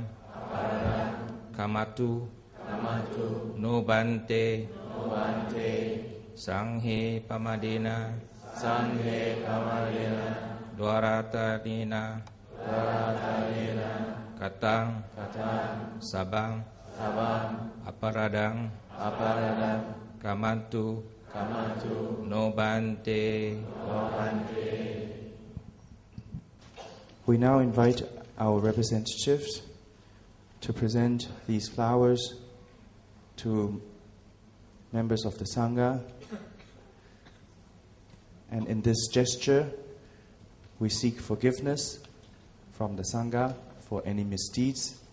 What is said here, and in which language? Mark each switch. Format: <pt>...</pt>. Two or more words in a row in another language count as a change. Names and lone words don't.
<pi>Aparadam, Kamatu, Kamatu, Nobante, Nobante, Sanghe pamadena, Sanghe pamadena, Dwaratayena, Dwaratayena, Katang, Katang, Sabang, Sabang, Aparadam, Aparadam, Kamatu, Kamatu, Nobante, Nobante.</pi> <en>We now invite our representatives to present these flowers to members of the Sangha. And in this gesture, we seek forgiveness from the Sangha for any misdeeds.</en>